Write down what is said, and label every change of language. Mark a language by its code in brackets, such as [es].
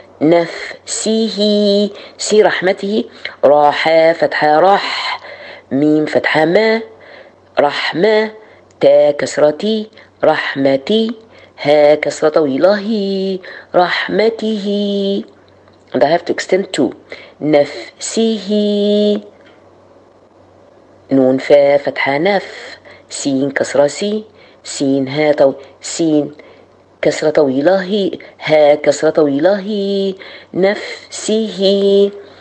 [ar] نفسه، سي رحمته، راح فتحة راح، ميم فتحة ما، رحمة تا كسرتي رحمتي، ها كسرة طويلة هي رحمته. [en] And I have to extend to نفسه. [ar] نون فا فتحة نف، سين كسرة سي، سين ها طويلة، سين كسرة طويلة هي، ها كسرة طويلة هي نفسه.